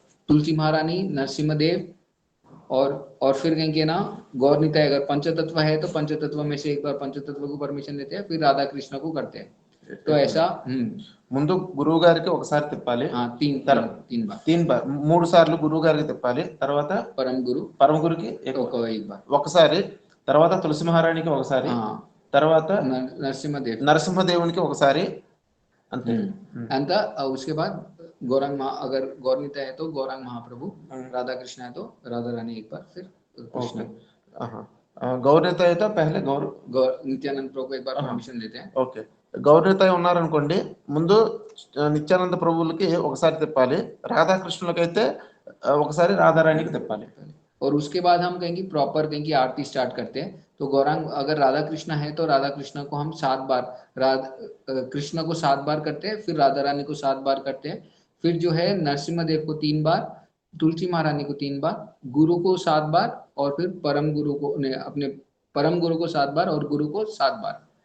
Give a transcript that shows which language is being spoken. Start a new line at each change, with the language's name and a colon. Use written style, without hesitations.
Hindi: तुलसी महारानी, नरसिम्हा और फिर कहेंगे ना गौर निताय, अगर पंचतत्व है तो पंचतत्व में से एक बार पंचतत्व को परमिशन देते हैं, फिर राधा कृष्ण को करते हैं। तो ऐसा
Telugu: ముందు గురువు గారికి ఒకసారి తిప్పాలి,
Hindi: हाँ तीन तीन बार,
Telugu: 3 బార్ 3 సార్లు గురువు గారికి తిప్పాలి, తర్వాత పరమ గురుకి
Hindi: एक बार,
Telugu: ఒకసారి, తర్వాత తులసి మహారాణికి ఒకసారి, తర్వాత నరసింహదేవునికి ఒకసారి, అంతే।
Hindi: अंत उसके बाद गौरांग अगर गौरनीता है तो गौरांग महाप्रभु, राधा कृष्ण है तो राधा रानी एक बार, फिर कृष्ण।
Telugu: గౌరనిత అయితే పహలే
Hindi: నిత్యానంద ప్రభు को एक बार परमिशन देते हैं।
Telugu: ఓకే, గౌరనిత ఉన్నారనుకోండి, ముందు నిత్యానంద ప్రభువులకి ఒకసారి తిప్పాలి, రాధాకృష్ణులకైతే ఒకసారి రాధారాణికి తిప్పాలి।
Hindi: और उसके बाद हम कहेंगे प्रॉपर कहेंगे आरती स्टार्ट करते हैं। तो गौरांग अगर राधा कृष्ण है तो राधा कृष्ण को हम 7 बार, कृष्ण को 7 बार करते हैं, फिर राधा रानी को 7 बार करते हैं, फिर जो है नरसिम्हा देव को 3 बार, तुलसी महारानी को 3 बार, गुरु को 7 बार, और फिर परम गुरु को अपने परम गुरु को 7 बार और गुरु को 7 बार।